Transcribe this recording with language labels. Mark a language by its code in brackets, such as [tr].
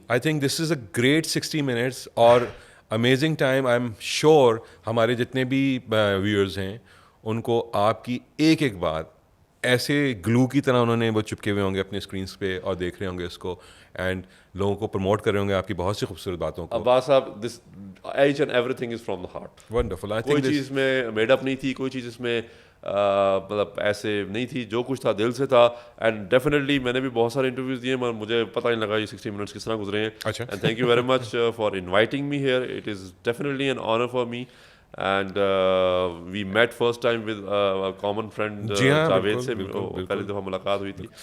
[en] I think this is a great 60 minutes اور amazing time. [ur] I am sure ہمارے جتنے بھی ویورز ہیں ان کو آپ کی ایک ایک بات ایسے گلو کی طرح انہوں نے وہ چپکے ہوئے ہوں گے اپنے اسکرینس پہ اور دیکھ رہے ہوں گے اس کو, اینڈ لوگوں کو پروموٹ کر رہے ہوں گے آپ کی بہت سی خوبصورت باتوں کو. [en] Abbas Sahib, this each and everything is from the heart. Wonderful. [ur] کوئی چیز میں میڈ اپ نہیں تھی, کوئی چیز اس میں مطلب ایسے نہیں تھی, جو کچھ تھا دل سے تھا. اینڈ ڈیفینیٹلی میں نے بھی بہت سارے انٹرویوز دیے مگر مجھے پتہ نہیں لگا یہ 60 minutes کس طرح گزرے ہیں. [en] And thank you very much for inviting me here. It is definitely an honour for me. And we met first time with common friend Javed سے, [ur] پہلی دفعہ ملاقات ہوئی تھی.